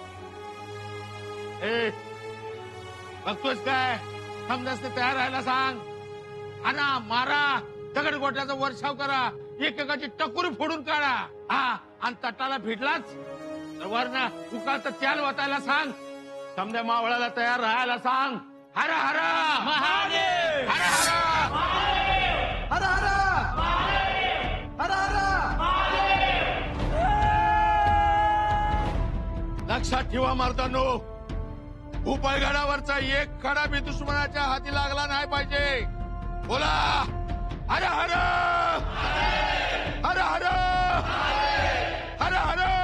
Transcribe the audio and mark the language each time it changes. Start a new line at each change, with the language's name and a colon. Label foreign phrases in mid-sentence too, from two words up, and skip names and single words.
Marathi: ए बघतोस काय? समजास तयार राहायला सांग. आणा, मारा, दगड गोट्याचा वर्षाव करा, एकेकाची टकुरी फोडून काढा. हा, आणि तटाला भिडलाच तर वरना उकाळतं त्याल वाटायला सांग. समजा मावळाला तयार राहायला सांग. हर हर महादेव, हर हर हर हर हर हर. लक्षात ठेवा मर्दांनो, भूपाळगडावरचा एक खडा बी दुश्मनाच्या हाती लागला नाही पाहिजे. बोला हर हर हर हर हर हर.